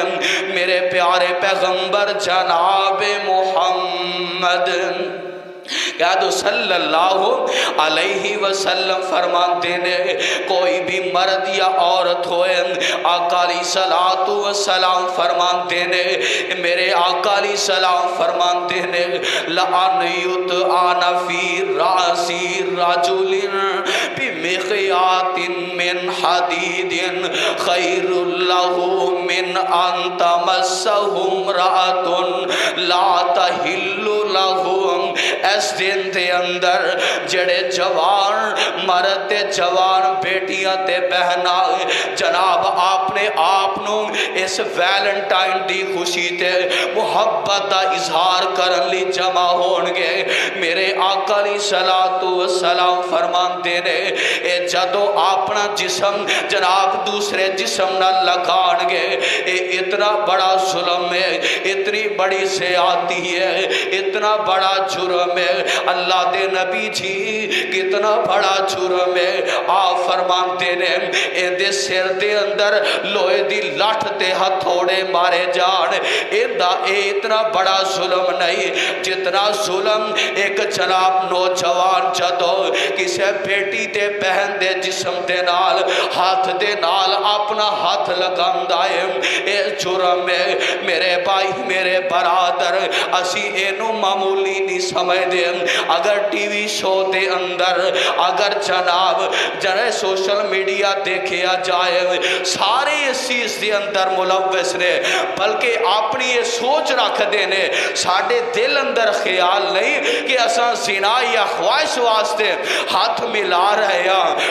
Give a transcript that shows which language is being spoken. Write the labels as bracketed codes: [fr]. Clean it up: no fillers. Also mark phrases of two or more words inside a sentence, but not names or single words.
[ur] میرے پیارے پیغمبر جناب محمد کہہ دو [ar] صلی اللہ علیہ وسلم [ur] فرماتے [pa] نے کوئی بھی مرد یا عورت ہوئے، آقا [ar] علیہ الصلوۃ والسلام [pa] فرماتے نے، میرے آقا [ar] علیہ السلام [pa] فرماتے نے [ar] لَأَنْ يُطْعَنَ فِي رَأْسِ رَجُلٍ بِمِخْيَاطٍ مِّنْ حَدِيدٍ خَيْرٌ لَهُ مِنْ أَنْ تَمَسَّهُ امْرَأَةٌ لَا تَحِلُّ لَهُ. [pa] اس دن دے اندر جڑے جوان مرد تے جوان بیٹیاں تے بہنا جناب آپ نے آپنوں اس ویلنٹائن دی خوشی تے محبت دا اظہار کرن لی جمع ہونگے. میرے آقا [ar] علیہ الصلوۃ والسلام [pa] فرماندے نے اے جدو اپنا جسم جناب دوسرے جسم نہ لگانگے، اے اتنا بڑا ظلم ہے، اتنی بڑی زیادتی ہے، اتنا بڑا جرم ہے. اللہ دے نبی جی کتنا بڑا جرم ہے. آپ فرماتے نے اے دے سر دے اندر لوہے دی لٹھ تے ہتھوڑے مارے جان. اے اتنا بڑا ظلم نہیں جتنا ظلم ایک جناب نوجوان جدو کسے بیٹی تے بہن دے جسم دے نال ہاتھ دے نال اپنا ہاتھ لگاندا ہے، اے جرم ہے. میرے بھائی میرے برادر اسی اینو معمولی نہیں سمجھ دے. اگر ٹی وی شو دے اندر اگر جناب جنہیں سوشل میڈیا دیکھیا جائے سارے اس چیز دے اندر ملوث نے، بلکہ اپنی یہ سوچ رکھ دینے ساڑھے دل اندر خیال نہیں کہ اساں زنا یا خواہش واسطے ہاتھ ملا رہے ہیں.